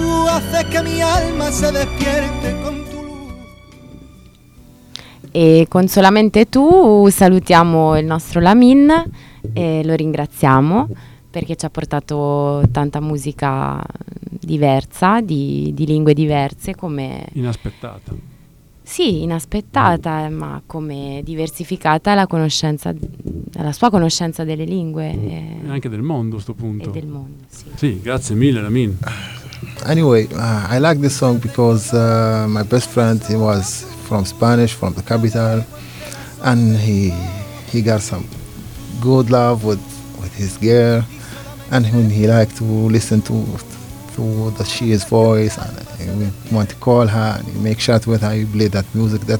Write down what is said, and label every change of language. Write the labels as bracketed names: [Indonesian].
[Spanish] Haces que mi alma se despierte con tu. [Italian] E con solamente tu salutiamo il nostro Lamin e lo ringraziamo perché ci ha portato tanta musica diversa, di lingue diverse, come inaspettata. Sì, inaspettata, ma come diversificata la conoscenza, la sua conoscenza delle lingue e anche del mondo a sto punto. E del mondo, sì. Sì, grazie mille Lamin. [English] Anyway, I like this song because my best friend, he was from Spanish, from the capital, and he got some good love with his girl, and when he liked to listen to the she's voice, and he want to call her and he make shot with her, he played that music.